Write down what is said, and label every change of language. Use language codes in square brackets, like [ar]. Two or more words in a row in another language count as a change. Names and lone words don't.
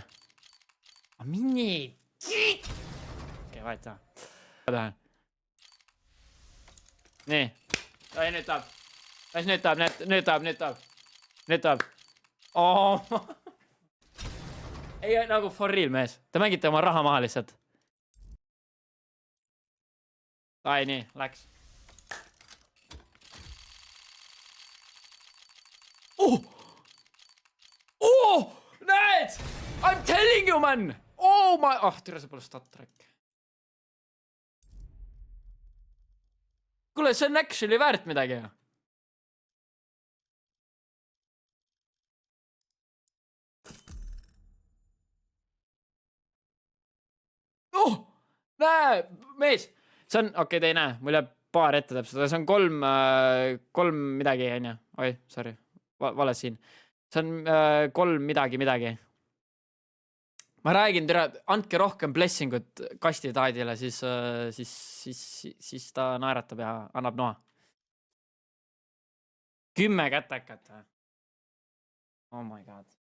[et] Mini! Okei, vahet taha. Nii. Nüüd tahab. Oh. Ei, nagu [en] for real [et] mees. Te mängite oma raha maha lihtsalt. Ai, nii, läks. Näed! [en] I'm telling you, man! Oh my... [et] Türa, see pole StatTrack. Kuule, see on actually väärt midagi. Näe, mees! See on... Okei, te ei näe. Mul jääb paar ette täpselt. See on kolm midagi, on ju. Oi, sorry. Vales siin. See on 3 midagi. Ma räägin, andke rohkem blessingut kastitaadile, siis ta naeratab ja annab noa. 10 kätekat. [en] Oh my god.